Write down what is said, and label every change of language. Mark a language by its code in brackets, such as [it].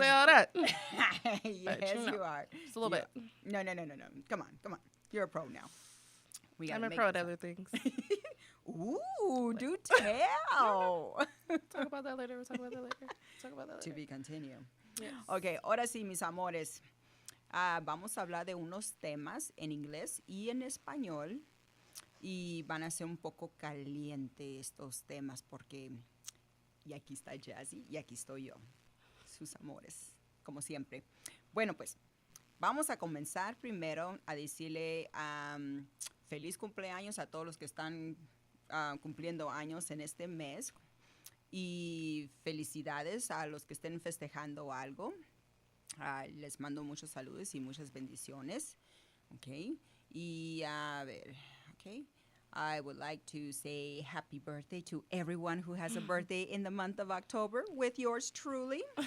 [en] say all that. Yes, you know. you are. Just a little bit. No. Come on. You're a pro now. We gotta I'm a make this up. other things. Ooh, do tell. Talk about that later. We'll talk about that later. To be continued. Yes. [es] Ok, ahora sí, mis amores. Vamos a hablar de unos temas en inglés y en español. Y van a ser un poco caliente estos temas porque... Y aquí está Jazzy y aquí estoy yo. Sus amores, como siempre. Bueno, pues, vamos a comenzar primero a decirle feliz cumpleaños a todos los que están cumpliendo años en este mes. Y felicidades a los que estén festejando algo. Les mando muchos saludos y muchas bendiciones. Okay. Y a ver, okay. [en] I would like to say happy birthday to everyone who has a birthday in the month of October with yours truly.